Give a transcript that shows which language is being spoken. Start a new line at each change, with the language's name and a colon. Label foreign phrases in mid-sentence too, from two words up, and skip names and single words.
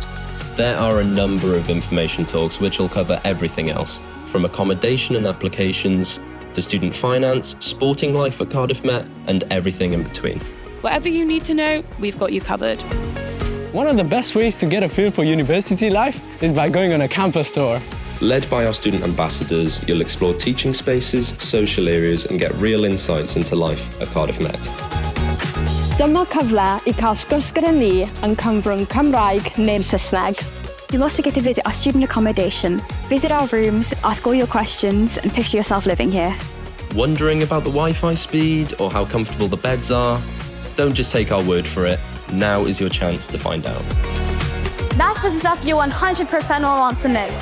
English: There are a number of information talks which will cover everything else, from accommodation and applications, to student finance, sporting life at Cardiff Met, and everything in between. Whatever you need to know, we've got you covered. One of the best ways to get a feel for university life is by going on a campus tour. Led by our student ambassadors, you'll explore teaching spaces, social areas, and get real insights into life at Cardiff Met.
Welsh: Dyma cyfle I cael sgwrs gyda ni yn cyfrwng Cymraeg neu'n Saesneg.
English: You'll also get to visit our student accommodation, visit our rooms, ask all your questions, and picture yourself living here. Wondering about the Wi-Fi speed or how comfortable the beds are? Don't just take our word for it. Now is your chance to find out. That's the stuff you 100% will want to know.